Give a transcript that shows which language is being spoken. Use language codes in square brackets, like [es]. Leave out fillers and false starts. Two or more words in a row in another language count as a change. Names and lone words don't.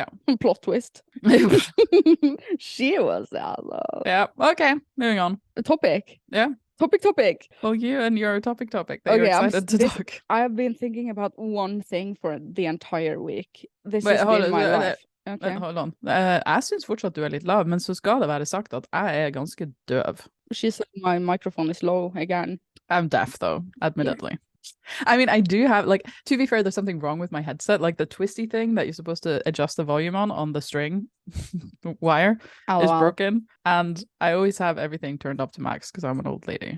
[en] Plot twist. She was the asshole. Yeah. Okay. Moving on. Topic. Yeah. Topic. Well, you and your topic that you're excited to talk. I've been thinking about one thing for the entire week. This has been my life. Okay. Hold on. [no] Jeg syns fortsatt du litt lav, men så skal det være sagt at jeg ganske døv. [en] She said my microphone is low again. I'm deaf, though, admittedly. Yeah. I mean, I do have, like, to be fair, there's something wrong with my headset. Like, the twisty thing that you're supposed to adjust the volume on the string wire is broken. And I always have everything turned up to max because I'm an old lady.